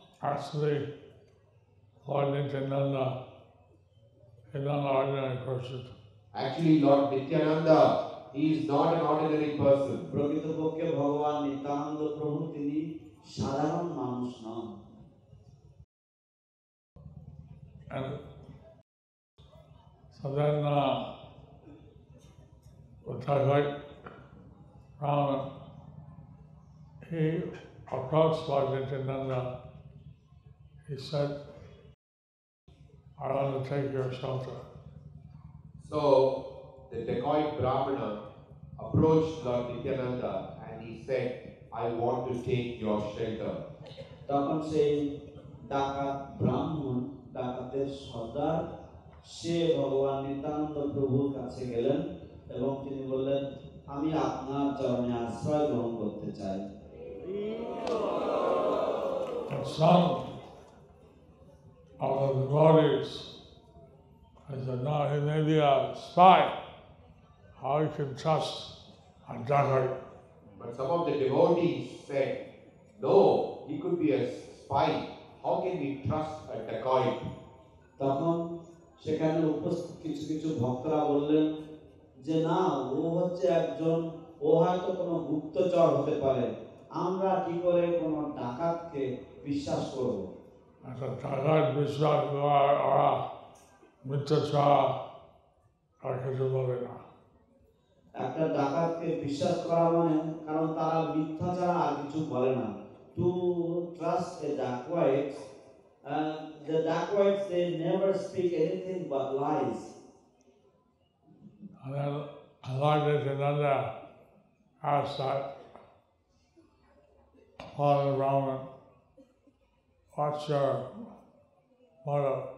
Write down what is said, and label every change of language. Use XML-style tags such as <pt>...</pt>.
<en>Actually, Lord Nityananda is not an ordinary person. Actually, Lord Nityananda, he is not an ordinary person.</en> <bn>প্রকৃতপক্ষে ভগবান নিত্যানন্দ প্রভু তিনি সাধারণ মানুষ নন।</bn> <en>And so then the Dacoit Brahmin, he approached Lord Nityananda. He said, I want to take your shelter. So the dacoit Brahmana approached Lord Nityananda and he said, I want to take your shelter. তখন সেই ডাকাত ব্রাহ্মণ ডাকাতের সর্দার সে ভগবান নিত্যানন্দ প্রভুর কাছে গেলেন এবং তিনি বললেন আমি আপনার চরণে আশ্রয় গ্রহণ করতে চাই। And some of the devotees, I said, no, he may be a spy. How you can trust a dacoit? But some of the devotees said, no, he could be a spy. How can we trust a dacoit?</en> <bn>তখন সেখানে উপস্থিত কিছু কিছু ভক্তরা বললেন যে না, ও হচ্ছে একজন, ও হয়তো কোনো গুপ্তচর হতে পারে, আমরা কি করে কোনো ডাকাতকে বিশ্বাস করব? একটা ডাকাত বিশ্বাস করা ওরা মিথ্যা ছাড়া আর কিছু বলে না। একটা ডাকাতকে বিশ্বাস করা মানে, কারণ তারা মিথ্যা ছাড়া আর কিছু বলে না।</bn> <en>To trust a dacoit, the dacoits they never speak anything but lies. And then Lord Nityananda asked that Father Brahman, what's your motto?</en>